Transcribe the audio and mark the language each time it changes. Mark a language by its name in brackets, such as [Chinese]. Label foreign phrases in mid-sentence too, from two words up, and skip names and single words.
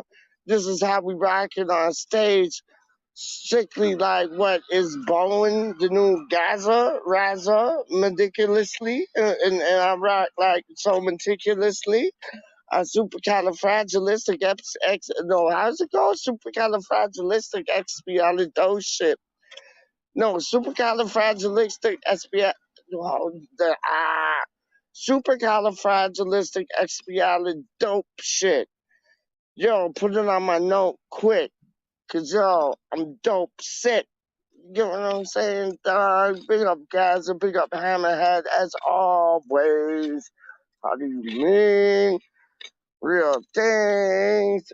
[English] This is how we rock it on stage. Strictly like what is Bowen, the new Gaza, Raza, meticulously, and I rock like so meticulously. Supercalifragilistic no, how's it go? Supercalifragilistic expialidocious. No, supercalifragilistic supercalifragilistic expialidope shit. Yo, put it on my note quick, cause yo, I'm dope sick. You know what I'm saying, dog? Big up Gaza, big up Hammerhead, as always. How do you mean? Real things.